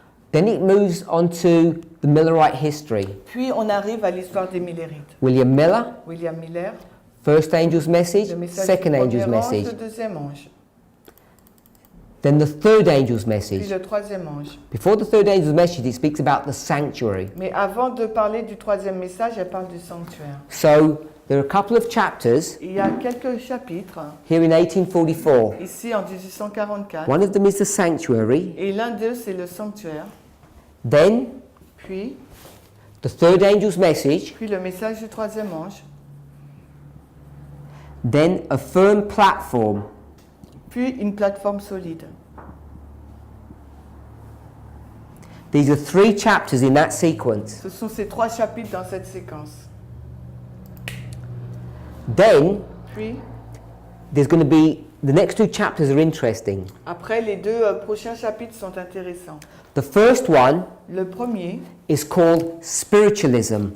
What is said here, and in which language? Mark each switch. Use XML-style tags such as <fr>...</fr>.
<en>Then it moves on to the Millerite history.</en> <fr>Puis on arrive à l'histoire des Millérites.</fr> <en>William Miller,</en> <fr>William Miller,</fr> <en>first angel's message,</en> <fr>le message</fr> <en>second</en> <fr>du</fr> <en>angel's</en> <fr>premier ange,</fr> <en>message.</en> <fr>le deuxième ange,</fr> <en>Then the third angel's</en> <fr>puis</fr> <en>message.</en> <fr>le troisième ange.</fr> <en>Before the third angel's message, it speaks about the sanctuary.</en> <fr>Mais avant de parler du troisième message, elle parle du sanctuaire.</fr> <en>So there are a couple of chapters</en> <fr>Il y a quelques chapitres,</fr> <en>here in 1844.</en> <fr>ici en 1844,</fr> <en>One of them is the sanctuary.</en> <fr>et l'un d'eux c'est le sanctuaire,</fr> <en>Then</en> <fr>puis</fr> <en>the third angel's message.</en> <fr>le message du troisième ange,</fr> <en>Then a firm platform.</en> <fr>puis une plateforme solide.</fr> <en>These are 3 chapters in that sequence.</en> <fr>Ce sont ces 3 chapitres dans cette séquence.</fr> <en>Then</en> <fr>Puis,</fr> <en>there's going to be the next 2 chapters are interesting.</en> <fr>après, les 2 prochains chapitres sont intéressants.</fr> <en>The first one</en> <fr>Le premier,</fr> <en>is called spiritualism.</en>